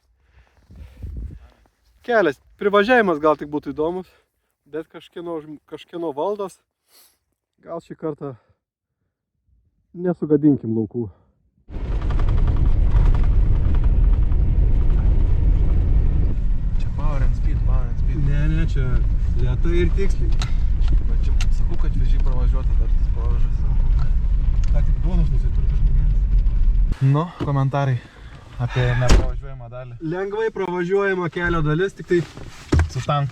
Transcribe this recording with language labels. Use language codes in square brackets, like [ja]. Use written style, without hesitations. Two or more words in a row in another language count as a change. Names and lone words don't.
[lt] Kelias, privažiavimas gal tik būtų įdomus, bet kažkieno valdos. Gal šį kartą nesugadinkim laukų. Čia [en] power and speed. [lt] Ne, čia lėtai ir tiksliai. Bet čia sakau, kad vežiai pravažiuota dar tas provežas. Ką tik duonos nusipirko žmonės. Nu, komentarai apie nepravažiuojamą dalį. Lengvai pravažiuojama kelio dalis, tik tai Su tanku.